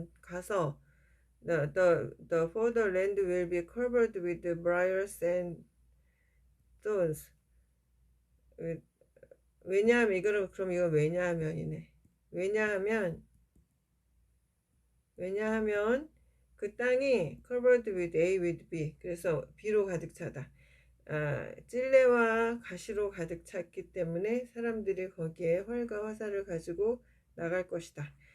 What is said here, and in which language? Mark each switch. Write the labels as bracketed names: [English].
[English] 가서 the for the land will be covered with briars and thorns. [Korean] 왜냐하면 이거는 그럼 이거 왜냐하면이네. 왜냐하면 그 땅이 [English] covered with A with B. [Korean] 그래서 B로 가득 차다. 찔레와 가시로 가득 찼기 때문에 사람들이 거기에 활과 화살을 가지고 나갈 것이다.